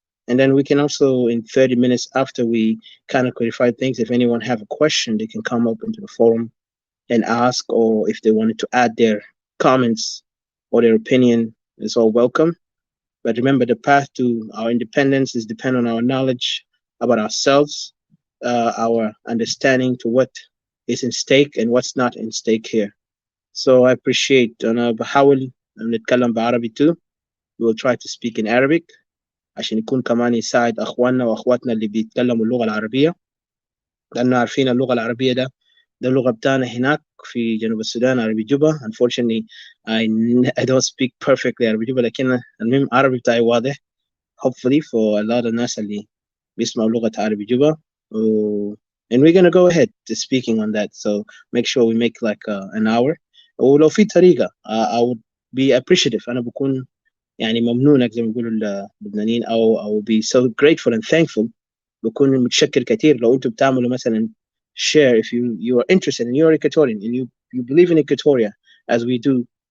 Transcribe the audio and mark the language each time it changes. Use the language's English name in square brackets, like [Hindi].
[English] And then we can also, in 30 minutes after we kind of clarify things, if anyone have a question, they can come up into the forum and ask, or if they wanted to add their comments or their opinion, it's all welcome. But remember, the path to our independence is dependent on our knowledge about ourselves, our understanding to what is in stake and what's not in stake here. So I appreciate. [Arabic] أنا بحاول نتكلم بعربي [English] too. We will try to speak in Arabic [Arabic] عشان يكون كمان يساعد أخواننا وأخواتنا اللي بيتكلموا اللغة العربية، لأنه عارفين اللغة العربية ده اللغة بتاعنا هناك في جنوب السودان، عربي جوبا. [English] Unfortunately I don't speak perfectly [Arabic] عربي جوبا، لكن المهم عربي بتاعي واضح [English] hopefully for a lot of [Arabic] الناس اللي بيسمعوا لغة عربي جوبا. [English] And we're gonna go ahead to speaking on that, so make sure we make like an hour. [Arabic] ولو في طريقة [English] I would be appreciative. [Arabic] أنا بكون يعني ممنونك زي ما بيقولوا اللبنانيين، أو [English] be so grateful and thankful. [Arabic] بكون متشكر كثير لو أنتم بتعملوا مثلا [English] share if you are interested and you're Equatorian and you believe in Equatoria as we do.